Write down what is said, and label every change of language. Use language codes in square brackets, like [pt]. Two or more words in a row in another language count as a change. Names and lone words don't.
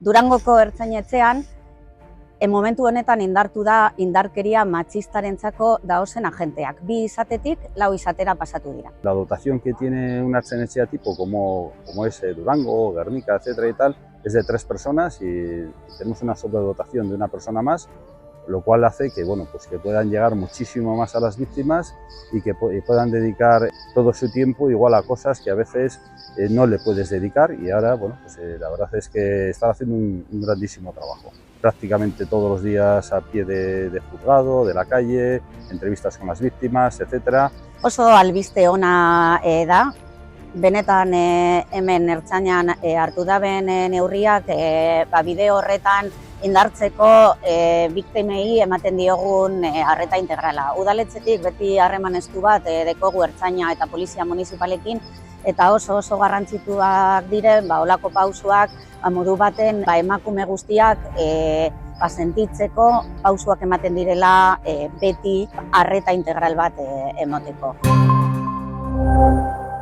[eu] Durangoko ertzainetxean, momentu honetan indartu da indarkeria matxistarentzako daozen agenteak. 2 izatetik 4 izatera pasatu dira. [es] La dotación que tiene una ertzainetxea tipo como es Durango, Gernika, etcétera y tal, es de 3 personas y tenemos una sobredotación de una persona más, lo cual hace que, bueno, pues que puedan llegar muchísimo más a las víctimas y que puedan dedicar todo su tiempo igual a cosas que a veces no le puedes dedicar, y ahora, bueno, pues la verdad es que están haciendo un grandísimo trabajo. Prácticamente todos los días a pie de juzgado, de la calle, entrevistas con las víctimas, etcétera. [eu] Oso albiste ona da, benetan hemen ertzainan hartu daben neurriak bideo horretan indartzeko biktimei ematen diogun arreta integrala. Udaletxetik beti harreman estu bat dekogu ertzaina eta polizia municipalekin, eta oso garrantzituak diren olako pausuak modu baten emakume guztiak sentitzeko pausuak ematen direla beti arreta integral bat emoteko.